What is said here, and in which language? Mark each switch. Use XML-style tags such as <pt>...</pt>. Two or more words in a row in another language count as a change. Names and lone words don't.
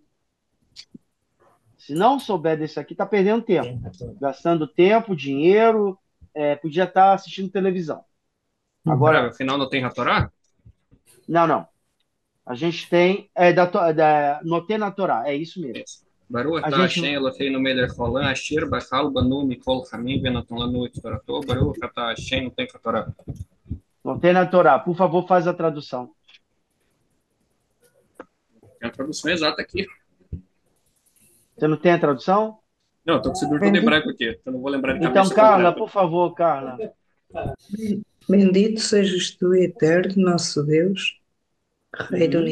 <pt>Se não souber disso aqui, tá perdendo tempo, gastando tempo, dinheiro, podia estar assistindo televisão. Peraí, Agora, o final não tem Hatorá? não. A gente tem</pt> <he>נותן התורה,</he> <pt>é isso mesmo.</pt> <he>Baruch</he> <pt>A</pt> <he>atah</he> <pt>gente</pt> <he>השם אלוהינו מלך העולם אשר בחר בנו מכל העמים ונתן לנו את תורתו. ברוך אתה השם</he> <pt>não tem Hatorá.</pt> <he>נותן התורה,</he> <pt>por favor, faz a tradução. Tem a tradução exata aqui. Você não tem a tradução? Não, eu tô com o Sidur todo hebraico aqui. Eu não vou lembrar de Então, cabeça Carla, completa. por favor, Carla. Bendito sejas tu, eterno, nosso Deus, Rei do</pt>